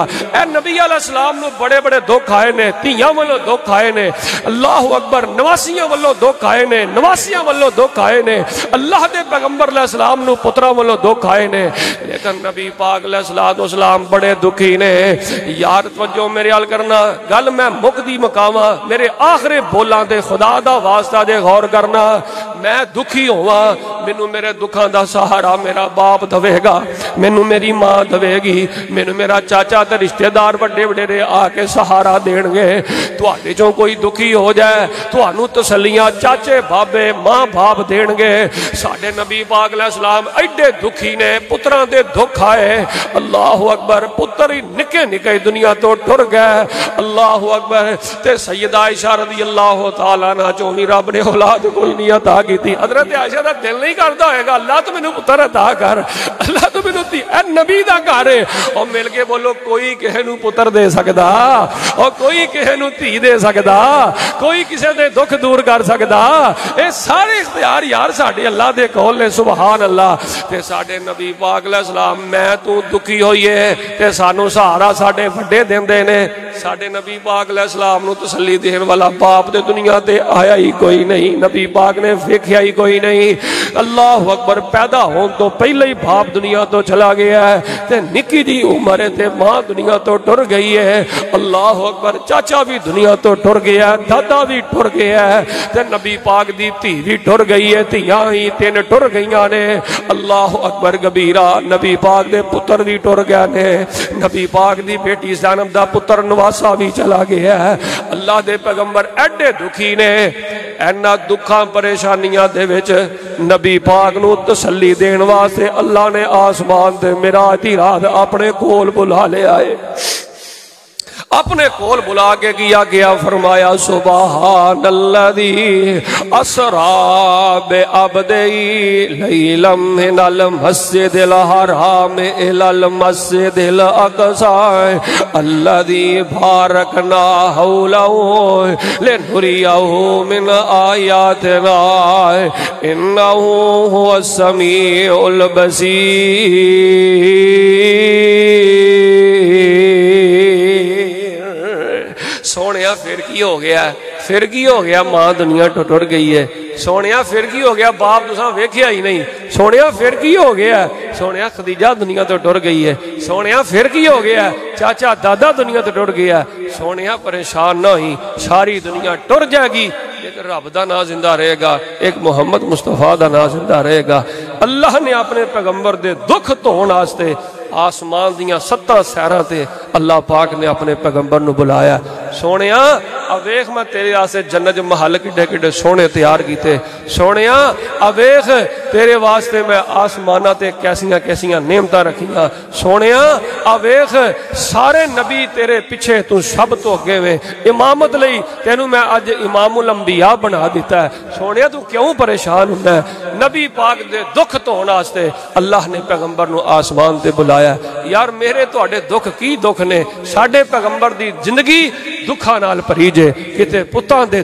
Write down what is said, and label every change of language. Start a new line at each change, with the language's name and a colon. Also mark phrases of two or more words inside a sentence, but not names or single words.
Punjabi: اے نبی
Arabic: علیہ السلام
Punjabi: نو بڑے بڑے دکھ آئے نے، تیاں والوں دکھ آئے نے،
Arabic: اللہ اکبر،
Punjabi: نواسیاں والوں دکھ آئے نے، نواسیاں والوں دکھ آئے نے، اللہ دے پیغمبر
Arabic: علیہ السلام
Punjabi: نو پترا والوں دکھ آئے نے، لیکن نبی پاک
Arabic: علیہ السلام
Punjabi: بڑے دکھی نے۔ یار توجہ میرے حال کرنا، گل میں مکدی مقامہ میرے آخری بولاں دے خدا دا واسطہ دے غور کرنا۔ میں دکھی ہوا، مینوں میرے دکھاں دا سہارا میرا باپ دوے گا، مینوں میری ماں دوے گی، مینوں میرا چاچا تے رشتہ دار بڑے بڑے آ کے سہارا دین گے۔ تواڈے چوں کوئی دکھی ہو جائے تانوں تسلیاں چاچے بابے ماں باپ دین گے۔ ساڈے نبی پاک
Arabic: علیہ السلام
Punjabi: ایڈے دکھی نے، پتراں دے دکھ آئے،
Arabic: اللہ اکبر،
Punjabi: پتر ہی نکے نکے دنیا تو ٹر گئے،
Arabic: اللہ اکبر۔
Punjabi: تے سیدہ عائشہ
Arabic: رضی اللہ تعالیٰ عنہ
Punjabi: چوں بھی رب نے اولاد کوئی نہیں عطا کی تھی۔ حضرت عائشہ دا دل نہیں کردا ہوئے گا اللہ تو مینوں پتر عطا کر، اللہ تو مینوں تی، اے نبی دا گھر ہے، اور مل کے بولو کوئی کہے نوں پتر دے سکدا، اور کوئی کہے نوں دھی دے سکدا، کوئی کسے دے دکھ دور کر سکدا، اے سارے اختیار یار ساڈے اللہ دے کول نے،
Arabic: سبحان اللہ۔
Punjabi: تے ساڈے نبی پاک
Arabic: علیہ السلام
Punjabi: میں تو دکھی ہوئیے تے سانو سہارا ساڈے وڈے دیندے نے۔ ساڈے نبی پاک
Arabic: علیہ السلام
Punjabi: نو تسلی دین والا باپ تے دنیا تے آیا ہی کوئی نہیں، نبی پاک نے ویکھیا ہی کوئی نہیں۔
Arabic: اللہ اکبر
Punjabi: پیدا ہون تو پہلے ہی باپ دنیا تو چلا گیا ہے تے نکی جی عمر تے ماں دنیا تو ٹر گئی ہے
Arabic: اللہ اکبر
Punjabi: چاچا بھی دنیا تو ٹر گیا ہے دادا بھی ٹر گیا ہے تے نبی پاک دی تھی بھی ٹر گئی ہے تیاں ہی تین ٹر گئیاں نے
Arabic: اللہ اکبر کبیرہ
Punjabi: نبی پاک دے پتر بھی ٹر گیا نے نبی پاک دی بیٹی زینب دا پتر نواسا بھی چلا گیا ہے اللہ دے پیغمبر ایڈے دکھی نے اینا دکھاں پریشانیاں دے وچ نبی پاک نو تسلی دین واسطے اللہ نے آسمان دے معراج دی رات اپنے کول بلا لے آئے اپنے کول بلا کے کیا گیا فرمایا
Arabic: سبحان الذی اسرا بعبدی لیلا من المسجد الحرام الی المسجد الاقصی الذی بارکنا حولہ لنریہ من آیاتنا انہ هو السمیع البصیر
Punjabi: سونیا پھر کی ہو گیا پھر کی ہو گیا ماں دنیا ٹر گئی ہے سونیا پھر کی ہو گیا باپ تساں ویکھیا ہی نہیں سونیا پھر کی ہو گیا سونیا خدیجہ دنیا تو ٹر گئی ہے سونیا پھر کی ہو گیا چاچا دادا دنیا تو ٹر گیا سونیا پریشان نہ ہی ساری دنیا ٹر جائے گی ایک رب دا نا زندہ رہے گا ایک محمد مصطفیٰ دا نا زندہ رہے گا اللہ نے اپنے پیغمبر دے دکھ دھون واسطے آسمان دیاں 7 سیراں تے اللہ پاک نے اپنے پیغمبر نو بلایا سونیا اویخ میں تیرے واسطے جنت محل کڈے کڈے سونے تیار کیتے سونیا اویخ تیرے واسطے میں آسمانہ تے کیسیاں کیسیاں نعمتاں رکھیاں سونیا اویخ سارے نبی تیرے پیچھے تو سب تو اگے وے امامت لئی تینو میں اج امام الانبیاء بنا دیتا ہے سونیا تو کیوں پریشان ہونا ہے نبی پاک دے دکھ دھون واسطے اللہ نے پیغمبر نو آسمان تے بلایا یار میرے تواڈے دکھ کی دکھ نے ساڈے پیغمبر دی زندگی دکھاں نال بھری جے کتے پتاں دے